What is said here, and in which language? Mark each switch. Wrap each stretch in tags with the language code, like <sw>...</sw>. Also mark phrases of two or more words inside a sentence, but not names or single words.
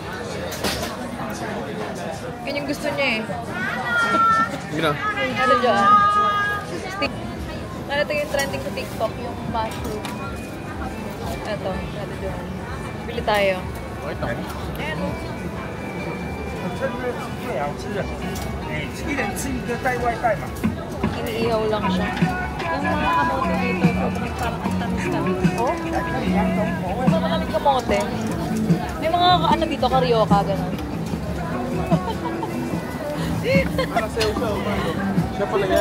<tl>Yun yung gusto niya eh. Gina. Ate John. Ano ito yung trending sa TikTok, yung mushroom. Ito, Ate John. Bili tayo. Ayan o.</tl> <zh>这个最好吃的，哎，一人吃一个带外带嘛。</zh> <tl>Iniihaw lang siya. Yung mga kamote dito, sobrang parang ang tamis-tamis. Oh? Maraming kamote. May mga ano dito, karyoka, gano'n. Siya pala yan.</tl>